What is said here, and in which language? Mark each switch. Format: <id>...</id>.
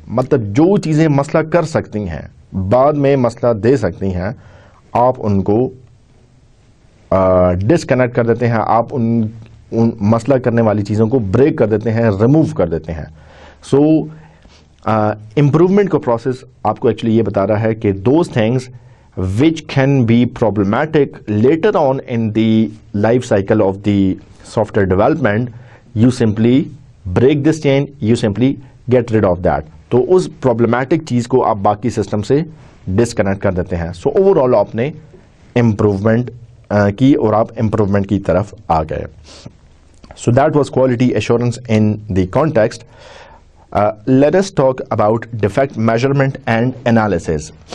<ur>مطلب جو چیزیں مسئلہ کر سکتی ہیں, بعد میں مسئلہ دے سکتی ہیں, آپ ان کو ڈسکنیکٹ کر دیتے ہیں, آپ ان مسئلہ کرنے والی چیزوں کو بریک کر دیتے ہیں, ریموو کر دیتے ہیں. سو امپروومنٹ کا پروسیس آپ کو ایکچولی یہ بتا رہا ہے کہ</ur> <en>Those things which can be problematic later on in the life cycle of the software development, you simply break this chain, you simply get rid of that.</en> <ur>تو اس پرابلمٹک چیز کو آپ باقی سسٹم سے ڈسکنیکٹ کر دیتے ہیں. سو اوور آل آپ نے امپروومنٹ کی اور آپ امپروومنٹ کی طرف آ گئے.</ur> <en>So that was quality assurance in the context. Let's talk about defect measurement and analysis.</en>